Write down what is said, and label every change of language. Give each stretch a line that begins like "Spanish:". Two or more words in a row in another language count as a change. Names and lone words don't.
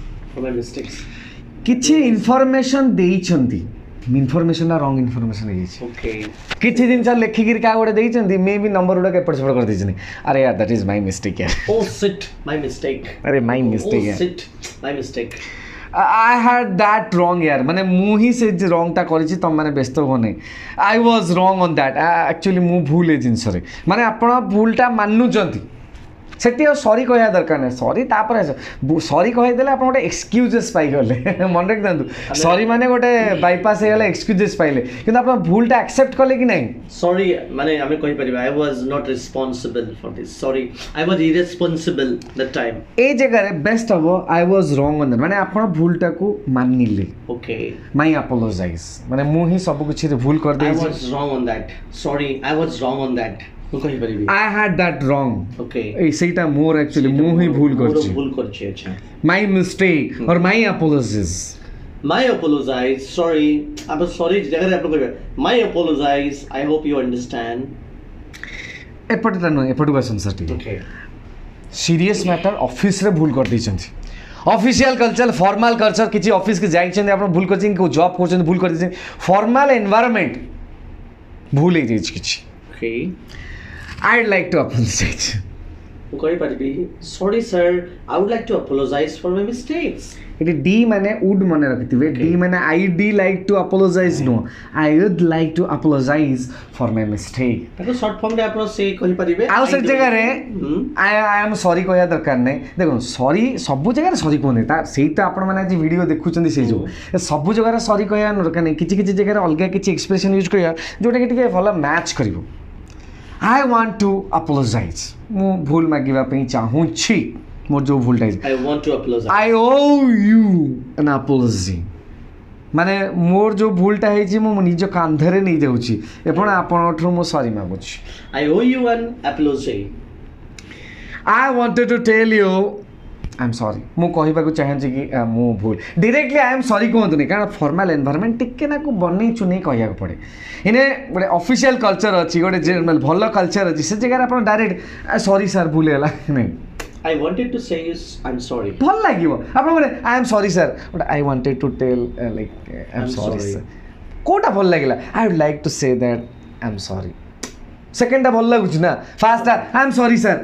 Odia: କିଛି ଇନଫର୍ମେସନ୍ ଦେଇଛନ୍ତି ଇନଫର୍ମେସନ୍ଟା ରଙ୍ଗ ଇନଫର୍ମେସନ୍ ହେଇଯାଇଛି କିଛି ଜିନିଷ ଲେଖିକିରି କାହା ଗୋଟେ ଦେଇଛନ୍ତି ମେ ବି ନମ୍ବର ଗୁଡ଼ାକ ଏପଟ ସେପଟ କରିଦେଇଛନ୍ତି ଆରେ ୟାର
English: that is my mistake
Odia: ୟାର ଆରେ
English: my mistake I had that wrong
Hindi: यार मैंने
Odia: ମୁଁ ହିଁ ସେ ରଙ୍ଗଟା କରିଛି ତୁମମାନେ ବ୍ୟସ୍ତ ହୁଅ ନାହିଁ
English: I was wrong on that actually
Odia: ମୁଁ ଭୁଲ ଏ ଜିନିଷରେ ମାନେ ଆପଣ ଭୁଲଟା ମାନୁଛନ୍ତି ସେଠି ଆଉ ସରି କହିବା ଦରକାର ନାହିଁ ସରି ତାପରେ ସରି କହିଦେଲେ ଆପଣ ଗୋଟେ ଏକ୍ସକ୍ୟୁଜେସ୍ ପାଇଗଲେ ମନେ ରଖିଥାନ୍ତୁ ସରି ମାନେ ଗୋଟେ ବାଇପାସ୍ ହେଇଗଲେ ଏକ୍ସକ୍ୟୁଜେସ୍ ପାଇଲେ କିନ୍ତୁ ଆପଣ ଭୁଲଟା ଆକ୍ସେପ୍ଟ କଲେ କି ନାହିଁ ସରି ମାନେ ଆମେ କହିପାରିବା
English: I was not responsible for this sorry I was irresponsible that time
Odia: ଏଇ ଜାଗାରେ ବେଷ୍ଟ ହବ
English: I was wrong on that
Odia: ମାନେ ଆପଣ ଭୁଲଟାକୁ ମାନିଲେ ଓକେ
English: my apologize
Odia: ମାନେ ମୁଁ ହିଁ ସବୁ କିଛିରେ ଭୁଲ କରିଦେଇଛି
English: I was wrong on that sorry I was wrong on that I had that wrong.
Odia: Okay. ସେଇଟା ମୋର actually ମୁଁ ହିଁ ଭୁଲ କରିଛି ଆଚ୍ଛା
English: my mistake or my apologies. My apologize. Sorry. I'm sorry.
Odia: ଜାଗାରେ ଆପଣ କହିବେ
English: my apologize. I hope you understand.
Odia: ଏପଟଟା ନୁହେଁ ଏପଟକୁ ଆସନ୍ତୁ ସାର୍ ଟିକେ Okay.
English: serious matter
Odia: ଅଫିସରେ ଭୁଲ କରିଦେଇଛନ୍ତି
English: official culture formal culture
Odia: କିଛି ଅଫିସକୁ ଯାଇଛନ୍ତି ଆପଣ ଭୁଲ କରିଛନ୍ତି କେଉଁ ଜବ୍ କରୁଛନ୍ତି ଭୁଲ କରିଦେଇଛନ୍ତି
English: formal environment
Odia: ଭୁଲ ହେଇଯାଇଛି କିଛି
English: I'd like to apologize.
Odia: ମୁଁ କହିପାରିବି
English: sorry sir I would like to apologize for my mistakes.
Odia: ଏଠି ଡି ମାନେ ଉଡ୍ ମନେ ରଖିଥିବେ ଡି ମାନେ
English: I'd like to apologize ନୁହଁ I would like to apologize for my mistake
Odia: ତାକୁ ସର୍ଟ ଫର୍ମରେ ଆପଣ ସେ କହିପାରିବେ ଆଉ ସେ ଜାଗାରେ
English: I am sorry
Odia: କହିବା ଦରକାର ନାହିଁ ଦେଖନ୍ତୁ ସରି ସବୁ ଜାଗାରେ ସରି କୁହନ୍ତି ତା ସେଇ ତ ଆପଣମାନେ ଆଜି ଭିଡ଼ିଓ ଦେଖୁଛନ୍ତି ସେଇ ଯୋଗୁଁ ସବୁ ଜାଗାରେ ସରି କହିବା ଦରକାର ନାହିଁ କିଛି କିଛି ଜାଗାରେ ଅଲଗା କିଛି
English: expression use
Odia: କରିବା ଯେଉଁଟାକି ଟିକେ ଭଲ ମ୍ୟାଚ୍ କରିବ
English: I want to apologize.
Odia: ମୁଁ ଭୁଲ ମାଗିବା ପାଇଁ ଚାହୁଁଛି ମୋର ଯେଉଁ ଭୁଲଟା ହେଇଛି
English: I want to apologize. I owe you an apology.
Odia: ମାନେ ମୋର ଯେଉଁ ଭୁଲଟା ହେଇଛି ମୁଁ ନିଜ କାନ୍ଧରେ ନେଇଯାଉଛି ଏବଂ ଆପଣଙ୍କଠାରୁ ମୁଁ ସରି ମାଗୁଛି
English: I owe you an apology. I wanted to tell you I am sorry
Odia: ମୁଁ କହିବାକୁ ଚାହୁଁଛି କି ମୁଁ ଭୁଲ ଡିରେକ୍ଟଲି
English: I am sorry
Odia: କୁହନ୍ତୁନି କାରଣ
English: formal environment
Odia: ଟିକେ ନାକୁ ବନେଇ ଚୁନେଇ କହିବାକୁ ପଡ଼େ ଏନେ ଗୋଟେ
English: official culture
Odia: ଅଛି ଗୋଟେ ଭଲ କଲଚର ଅଛି ସେ ଜାଗାରେ ଆପଣ
English: direct sorry sir
Odia: ଭୁଲ ହେଲା ନାହିଁ
English: I wanted to say is I'm sorry.
Odia: ଭଲ ଲାଗିବ ଆପଣ କହିଲେ
English: I am sorry sir but I wanted to tell like I'm sorry sir
Odia: କୋଉଟା ଭଲ ଲାଗିଲା
English: I would like to say that I'm sorry
Odia: ସେକେଣ୍ଡଟା ଭଲ ଲାଗୁଛି ନା ଫାର୍ଷ୍ଟଟା
English: I am sorry sir